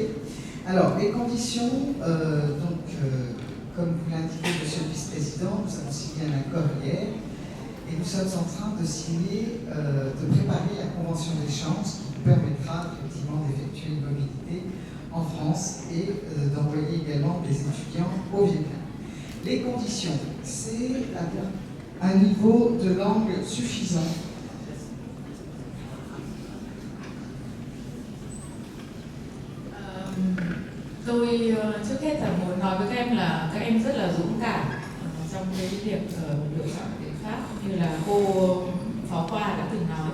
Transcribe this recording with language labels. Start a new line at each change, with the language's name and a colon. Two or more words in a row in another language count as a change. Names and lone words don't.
French: Alors, les conditions, comme vous l'indiquez, Monsieur le Vice-président, nous avons signé un accord hier et nous sommes en train de signer, de préparer la convention d'échange qui nous permettra effectivement d'effectuer une mobilité en France et d'envoyer également des étudiants au Vietnam. Les conditions, c'est un niveau de langue suffisant.
Vietnamese: Tôi trước hết là muốn nói với các em là các em rất là dũng cảm trong cái việc lựa chọn biện pháp như là cô Phó Khoa đã từng nói.